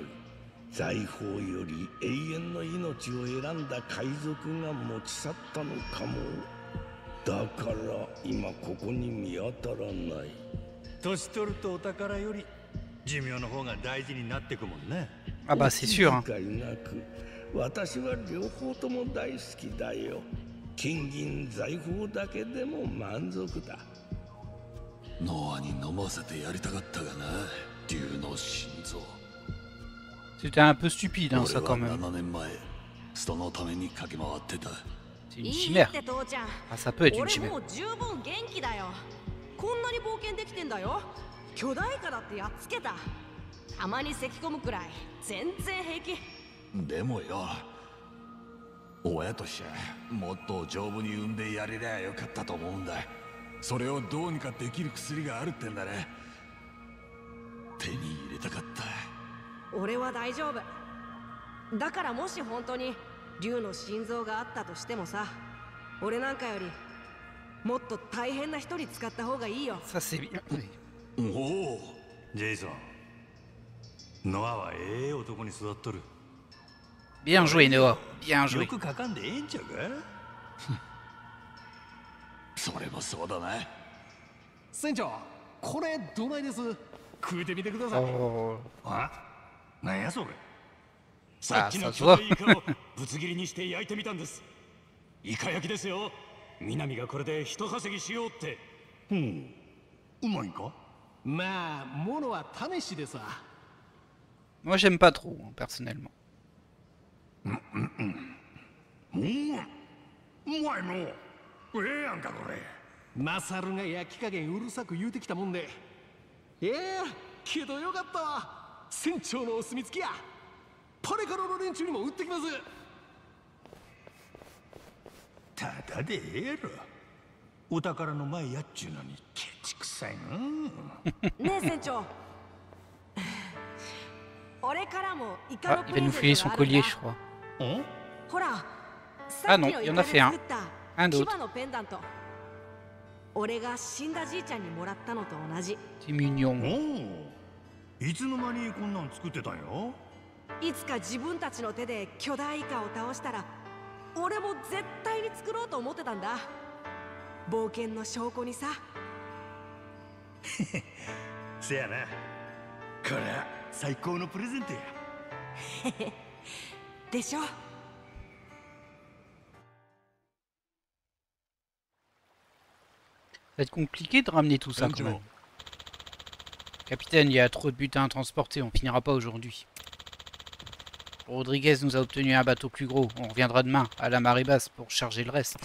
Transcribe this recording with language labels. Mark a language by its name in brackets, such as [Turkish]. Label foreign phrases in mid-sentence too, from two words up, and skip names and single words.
[Japanese] 財宝より永遠の命を選んだ海賊が持ち去ったのかも。だから今ここに見当たらない。年取るとお宝より寿命の方が大事になってくもんね。 [French] Ah bah c'est sûr. Hein. [Japanese] 気遣いなく、私は両方とも大好きだよ。金銀財宝だけでも満足だ。ノアに飲ませてやりたかったがな、竜の心臓。 [French] C'était un peu stupide, hein, ça quand [Japanese] 俺は [French] même. [Japanese] 7年前、そのために駆け回ってた。 [French] C'est une [Japanese] いい [French] chimère. [Japanese] って父ちゃん。 [French] Ah, ça peut être une [Japanese] 俺 [French] chimère. [Japanese] もう十分元気だよ。こんなに冒険できてんだよ。巨大化だってやっつけた。たまに咳込むくらい全然平気。でもよ、親としてはもっと丈夫に産んでやれりゃよかったと思うんだ。それをどうにかできる薬があるってんだね。手に入れたかった。俺は大丈夫。だからもし本当に竜の心臓があったとしてもさ、俺なんかよりもっと大変な人に使った方がいいよ。 [French] Ça c'est bien. Oui. [Japanese] おお、ジェイソン、ノアはええ男に育っとる。 [French] Bien joué Noah. Bien [Japanese] よ [French] joué. [Japanese] く書かんでええんちゃうか。それもそうだな。船長、これどないです？食うてみてください。 Oh. あ、なんやそれ。さっきの巨大イカをぶつ切りにして焼いてみたんです。イカ焼きですよ。南がこれで一稼ぎしようって。うまいんか。まあ、ものは試しでさ。 [French] Moi j'aime pas trop, hein, personnellement. [Japanese] うまいの。ええやんかこれ。マサルが焼き加減うるさく言うてきたもんで。けどよかったわ。船長のお墨付きや。パレカロの連中にも売ってきます。ただでええやろ。お宝の前やっちゅうのにケチくさいな。ねえ船長。俺からもイカ Ah, の [French] il [Japanese] プ [French] va [Japanese] レ [French] nous [Japanese] ゼ [French] filer [Japanese] ント [French] son [Japanese] があるん [French] collier, [Japanese] だ。 [French] je crois. [Japanese] ほら、 [French] Ah non, [Japanese] さっき [French] il y [Japanese] の [French] en [Japanese] イ [French] a [Japanese] カで [French] fait un. [Japanese] 作った [French] Un [Japanese] 牙 [French] d'autre. [Japanese] のペンダント。俺が死んだじいちゃんにもらったのと同じ。 [French] C'est mignon. [Japanese] おお。いつの間にこんなん作ってたんよ。いつか自分たちの手で巨大イカを倒したら、俺も絶対に作ろうと思ってたんだ。冒険の証拠にさ。せやな。これは最高のプレゼントや。でしょ。 [French] Ça va être compliqué de ramener tout ça quand même. Capitaine, il y a trop de butin à transporter, on finira pas aujourd'hui. Rodriguez nous a obtenu un bateau plus gros, on reviendra demain à la marée basse pour charger le reste.